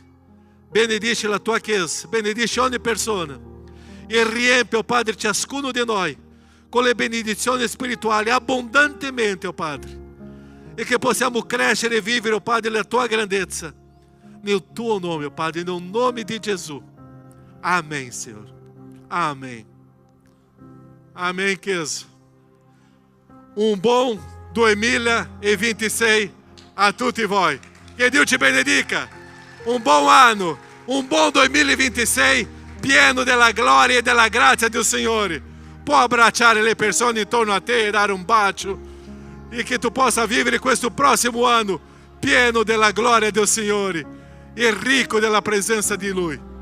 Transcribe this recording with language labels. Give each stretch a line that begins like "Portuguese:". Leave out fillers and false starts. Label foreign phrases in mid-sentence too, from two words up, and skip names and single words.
Italian: Benedice la tua Chiesa, benedice ogni persona e riempie, oh Padre, ciascuno di noi con le benedizioni spirituali abbondantemente, oh Padre, e che possiamo crescere e vivere, oh Padre, la tua grandezza nel tuo nome, oh Padre, nel nome di Gesù.
Portuguese: Amém, Senhor. Amém. Amém,
Italian: Chiesa. Bom 2026 a tutti voi. Che Dio ci benedica. Bom anno, bom 2026 pieno della gloria e della grazia del Signore. Puoi abbracciare le persone intorno a te e dare un bacio, e che tu possa vivere questo prossimo anno pieno della gloria del Signore e ricco della presenza di Lui.